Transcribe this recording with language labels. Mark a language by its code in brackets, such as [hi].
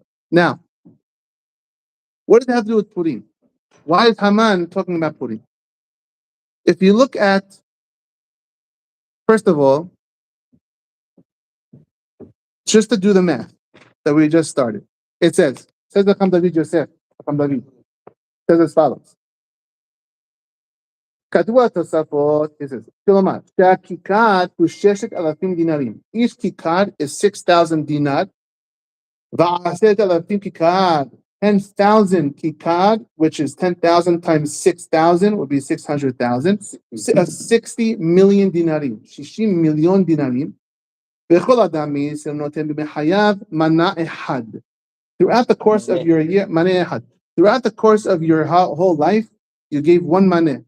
[en] Now, what does it have to do with Purim? Why is Haman talking about Purim? If you look at, first of all, just to do the math that we just started, it says the Chacham David Yosef, Chacham David, says as follows. [he] כתבו התוספות, [en] it says, [he] כלומר, שהכיכר הוא 6,000 דינרים. [en] Each כיכר is 6,000 dinar. ו10,000 כיכר, 10,000 כיכר, which is 10,000 times 6,000 would be 600,000. [he] 60 million דינרים, 60 מיליון דינרים. וכל אדם מישראל נותן בחייו מנה אחד. [en] Throughout the course of your year, מנה אחד. Throughout the course of your whole life, you gave one maneh.